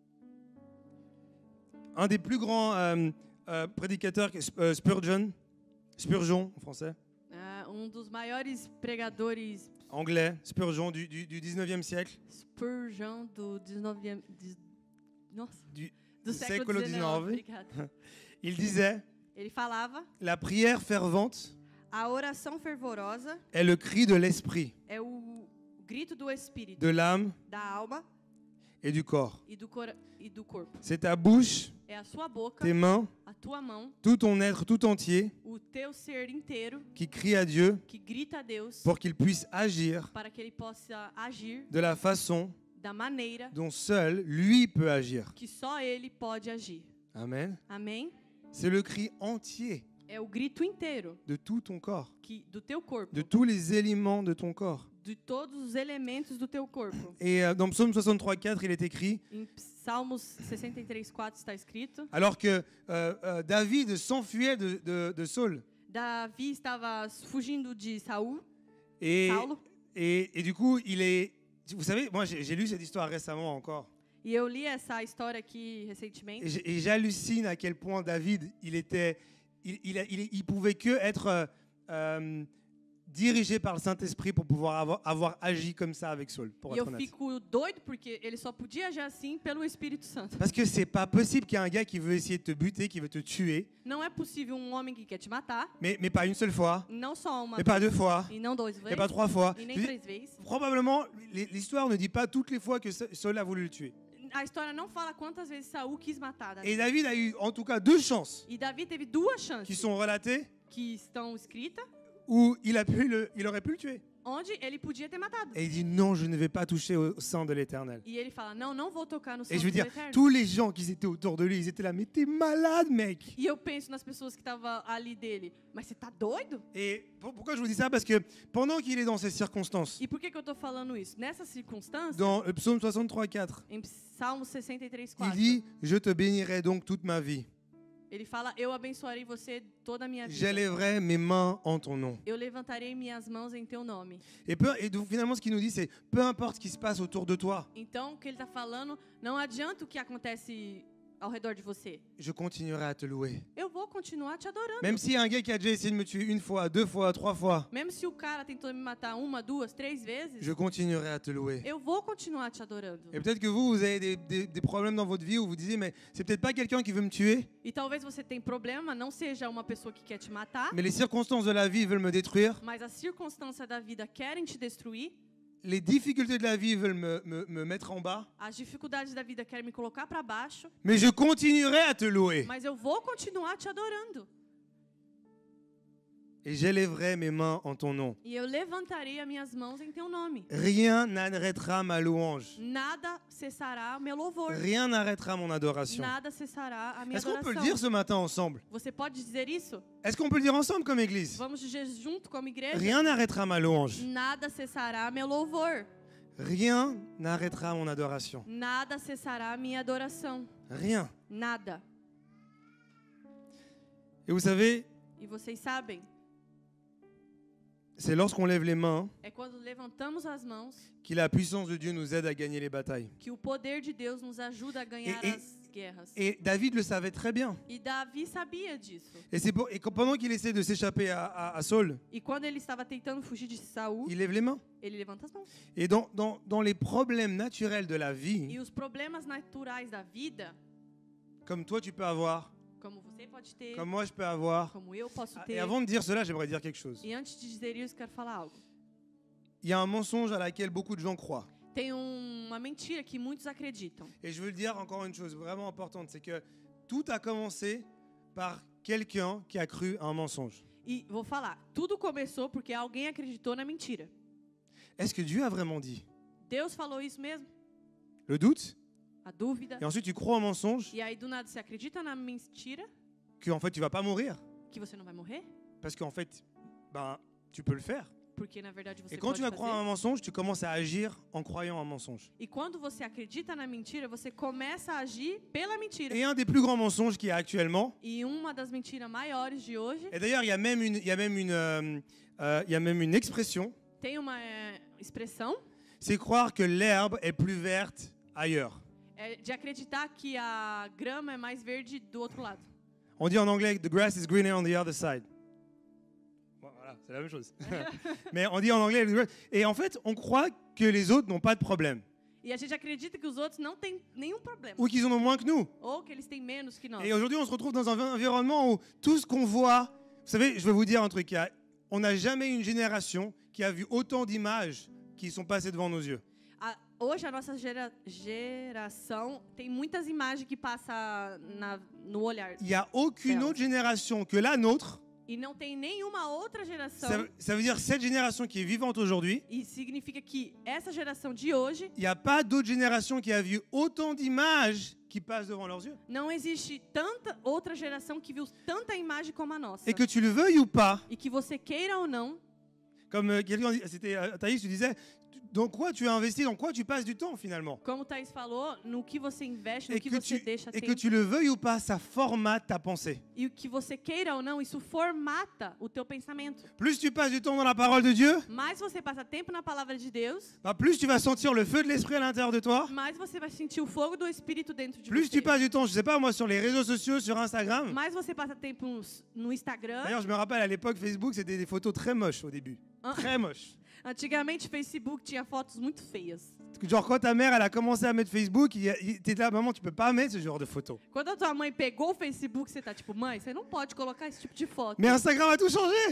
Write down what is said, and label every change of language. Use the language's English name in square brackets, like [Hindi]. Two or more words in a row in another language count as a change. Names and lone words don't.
[French] Un des plus grands prédicateurs, Spurgeon en français, [Portuguese] Dos maiores pregadores [French] anglais, Spurgeon du 19e siècle, [Portuguese] Spurgeon do 19e... Nossa, do século século XIX. XIX. Obrigada. [French] il disait [Portuguese] Ele falava: [French] la prière fervente [Portuguese] a oração fervorosa [French] est le cri de l'esprit, [Portuguese] é o grito do espírito, [French] de l'âme [Portuguese] da alma [French] et du corps. [Portuguese] e do corpo. [French] C'est ta bouche, [Portuguese] É a sua boca, [French] tes mains, [Portuguese] a tua mão, [French] tout ton être tout entier [Portuguese] o teu ser inteiro [French] qui crie à Dieu [Portuguese] que grita a Deus [French] pour qu'il puisse agir [Portuguese] para que ele possa agir [French] de la façon [Portuguese] da maneira [French] dont seul lui peut agir. [Portuguese] que só ele pode agir. [French] Amen. [Portuguese] Amém? [French] C'est le cri entier [Portuguese] É o grito inteiro [French] de tout ton corps, [Portuguese] do teu corpo, [French] de tous les éléments de ton corps. [Portuguese] de todos os elementos do teu corpo. [French] Et dans Psaume 63,4, il est écrit, [Portuguese] Em Salmos 63:4 está escrito: [French] alors que David s'enfuyait de Saul. [Portuguese] Davi estava fugindo de Saulo. [French] Et du coup, il est... Vous savez, moi j'ai lu cette histoire récemment encore. [Portuguese] E eu li essa história aqui recentemente. [French] Et j'hallucine à quel point David, il pouvait que être dirigé par le Saint-Esprit pour pouvoir avoir agi comme ça avec Saul, pour [Portuguese] E [French] être [Portuguese] eu [French] honnête. [Portuguese] fico doido porque ele só podia agir assim pelo Espírito Santo. [French] Parce que c'est pas possible qu'il y ait un gars qui veut essayer de te buter, qui veut te tuer, [Portuguese] Não é possível homem que quer te matar, [French] mais pas une seule fois, [Portuguese] não só uma [French] mais pas deux fois, [Portuguese] e não duas [French] et [Portuguese] vezes, [French] pas trois fois. [Portuguese] e nem [French] Je dis, [Portuguese] 3 vezes. [French] probablement, l'histoire ne dit pas toutes les fois que Saul a voulu le tuer. [Portuguese] A história não fala quantas vezes Saul quis matar Davi. [French] Et David a eu en tout cas 2 chances [Portuguese] E Davi teve 2 [French] qui [Portuguese] chances [French] sont relatées [Portuguese] que estão escritas [French] où il aurait pu le tuer. [Portuguese] onde ele podia ter matado. [French] Et il dit non, je ne vais pas toucher au sang de l'Éternel. [Portuguese] E ele fala: não vou tocar no [French] Et [Portuguese] sangue [French] je veux [Portuguese] do [French] dire, [Portuguese] Eterno. [French] tous les gens qui étaient autour de lui, ils étaient là, mais t'es malade, mec. [Portuguese] E eu penso nas pessoas que estavam ali dele: mas você tá doido? [French] Et pourquoi je vous dis ça? Parce que pendant qu'il est dans ces circonstances, [Portuguese] E por que eu tô falando isso? Nessa circunstância, [French] dans le psaume 63,4, [Portuguese] em Salmo [French] il [Portuguese] 63:4, [French] dit, je te bénirai donc toute ma vie. [Portuguese] ele fala: eu abençoarei você toda a minha vida. [French] J'élèverai mes mains en ton nom. [Portuguese] Eu levantarei minhas mãos em teu nome. [French] Et donc finalement, ce qu'il nous dit, c'est peu importe ce qui se passe autour de toi, [Portuguese] Então, o que ele está falando, não adianta o que acontece ao redor de você. [French] je continuerai à te louer. [Portuguese] Eu vou continuar te adorando. [French] Même s'il y a un gars qui a déjà essayé de me tuer 1 fois, 2 fois, 3 fois, [Portuguese] Mesmo se o cara tentou me matar 1, 2, 3 vezes, [French] je continuerai à te louer. [Portuguese] eu vou continuar te adorando. [French] Et peut-être que vous avez des problèmes dans votre vie où vous disiez, mais c'est peut-être pas quelqu'un qui veut me tuer, [Portuguese] E talvez você tenha problema, não seja uma pessoa que quer te matar, [French] mais les circonstances de la vie veulent me détruire, [Portuguese] mas as circunstâncias da vida querem te destruir, [French] les difficultés de la vie veulent me mettre en bas, [Portuguese] as dificuldades da vida querem me colocar para baixo, [French] mais je continuerai à te louer. [Portuguese] mas eu vou continuar te adorando. [French] Et j'élèverai mes mains en ton nom. [Portuguese] E eu levantarei as minhas mãos em teu nome. [French] Rien n'arrêtera ma louange. [Portuguese] Nada cessará meu louvor. [French] Rien n'arrêtera mon adoration. [Portuguese] Nada cessará a minha [French] Est-ce qu'on peut le [Portuguese] adoração. [French] dire ce matin ensemble? [Portuguese] Você pode dizer isso? [French] Est-ce qu'on peut le dire ensemble comme église? [Portuguese] Vamos dizer junto como igreja? [French] Rien n'arrêtera ma louange. [Portuguese] Nada cessará meu louvor. [French] Rien n'arrêtera mon adoration. [Portuguese] Nada cessará minha adoração. [French] Rien. [Portuguese] Nada. [French] Et vous savez, [Portuguese] E vocês sabem, [French] c'est lorsqu'on lève les mains [Portuguese] É quando levantamos as mãos [French] que la puissance de Dieu nous aide à gagner les batailles. [Portuguese] que o poder de Deus nos ajuda a ganhar E- as guerras. [French] Et David le savait très bien. [Portuguese] E Davi sabia disso. [French] Et pendant qu'il essaie de s'échapper à Saul, [Portuguese] E quando ele estava tentando fugir de Saul, [French] il lève les mains. [Portuguese] ele levanta as mãos. [French] Et dans les problèmes naturels de la vie, [Portuguese] E os problemas naturais da vida, [French] comme toi tu peux avoir, [Portuguese] como você pode ter, [French] comme moi je peux avoir. [Portuguese] como eu posso [French] Et [Portuguese] ter. [French] avant de dire cela, j'aimerais dire quelque chose. [Portuguese] E antes de dizer isso, quero falar algo. [French] Il y a un mensonge à laquelle beaucoup de gens croient. [Portuguese] Tem uma mentira que muitos acreditam. [French] Et je veux le dire encore une chose vraiment importante, c'est que tout a commencé par quelqu'un qui a cru à un mensonge. [Portuguese] E vou falar, tudo começou porque alguém acreditou na mentira. [French] Est-ce que Dieu a vraiment dit? [Portuguese] Deus falou isso mesmo? [French] Le doute? [Portuguese] A dúvida. [French] Et ensuite tu crois au mensonge, [Portuguese] E aí do nada você acredita na mentira [French] que en fait tu vas pas mourir. [Portuguese] que você não vai morrer? [French] Parce qu'en fait, ben, tu peux le faire. [Portuguese] Porque na verdade você [French] Et quand [Portuguese] pode [French] tu vas croire à un [Portuguese] fazer. [French] mensonge, tu commences à agir en croyant à un mensonge. [Portuguese] E quando você acredita na mentira, você começa a agir pela mentira. [French] Et un des plus grands mensonges qu'il y a actuellement, [Portuguese] E uma das mentiras maiores de hoje [French] et d'ailleurs il y a même une expression, [Portuguese] tem uma expressão [French] c'est croire que l'herbe est plus verte ailleurs. [Portuguese] é de acreditar que a grama é mais verde do outro lado. [French] On dit en anglais [English] the grass is greener on the other side. [French] Bon, voilà, c'est la même chose. Mais on dit en anglais et en fait, on croit que les autres n'ont pas de problème [Portuguese] E a gente acredita que os outros não têm nenhum problema. [French] ou qu'ils en ont moins que nous. [Portuguese] Ou que eles têm menos que nós. [French] Et aujourd'hui, on se retrouve dans un environnement où tout ce qu'on voit, vous savez, je vais vous dire un truc, on n'a jamais une génération qui a vu autant d'images qui sont passées devant nos yeux. [Portuguese] Hoje a nossa geração tem muitas imagens que passam no olhar. [French] Il n'y a aucune Ferme. autre génération que la nôtre. [Portuguese] E não tem nenhuma outra geração. [French] Ça veut dire cette génération qui est vivante aujourd'hui. [Portuguese] E significa que essa geração de hoje [French] Il n'y a pas d'autre génération qui a vu autant d'images qui passent devant leurs yeux. [Portuguese] não existe tanta outra geração que viu tanta imagem como a nossa. [French] Et que tu le veuilles ou pas, [Portuguese] E que você queira ou não, [French] comme quelqu'un, c'était Thaïs, tu disais, dans quoi tu as investi, dans quoi tu passes du temps finalement. [Portuguese] como o Thaís falou, no que você investe, no que você deixa [French] Et que [Portuguese] tempo. [French] tu le veuilles ou pas, ça formate ta pensée. [Portuguese] E o que você queira ou não, isso formata o teu pensamento. [French] Plus tu passes du temps dans la parole de Dieu, [Portuguese] Mais você passa tempo na palavra de Deus, [French] bah, plus tu vas sentir le feu de l'esprit à l'intérieur de toi. [Portuguese] mais você vai sentir o fogo do Espírito dentro de [French] Plus [Portuguese] você. [French] tu passes du temps, je sais pas moi, sur les réseaux sociaux, sur Instagram. [Portuguese] Mais você passa tempo no Instagram. [French] D'ailleurs, je me rappelle à l'époque, Facebook, c'était des photos très moches au début. Ah. Très moches. [Portuguese] Antigamente, Facebook tinha fotos muito feias. [French] Genre, quand ta mère, elle a commencé à mettre Facebook, t'es là, maman, tu peux pas mettre ce genre de photos. [Portuguese] Quando a tua mãe pegou o Facebook, você tá tipo, mãe, você não pode colocar esse tipo de foto. [French] Mais Instagram a tout changé.